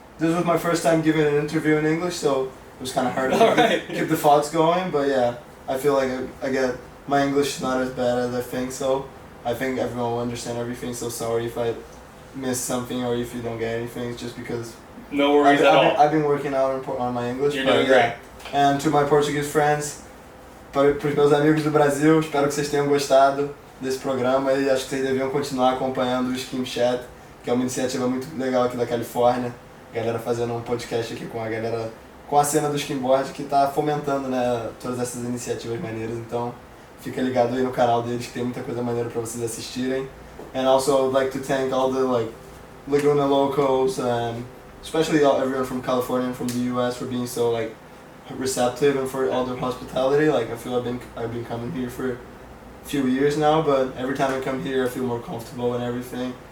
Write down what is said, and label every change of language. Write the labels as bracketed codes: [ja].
[en] This was my first time giving an interview in English, so it was kind of hard to Alright. keep the thoughts going. But yeah, I feel like I get my English is not as bad as I think. So I think everyone will understand everything. So sorry if I miss something or if you don't get anything. It's just because No worries at all. I've been working out on my English. You're but doing yeah. And to my Portuguese friends, [pt] para os meus amigos do Brasil, espero que vocês tenham gostado desse programa e acho que vocês deviam continuar acompanhando o SkimChat, que é uma iniciativa muito legal aqui da Califórnia. A galera fazendo um podcast aqui com a galera, com a cena do skimboard que está fomentando, né, todas essas iniciativas maneiras. Então, fica ligado aí no canal deles que tem muita coisa maneira para vocês assistirem. [en] And also, I would like to thank all the Laguna locals and especially everyone from California and from the U.S. for being so receptive and for all their hospitality. I feel I've been coming here for a few years now, but every time I come here I feel more comfortable and everything.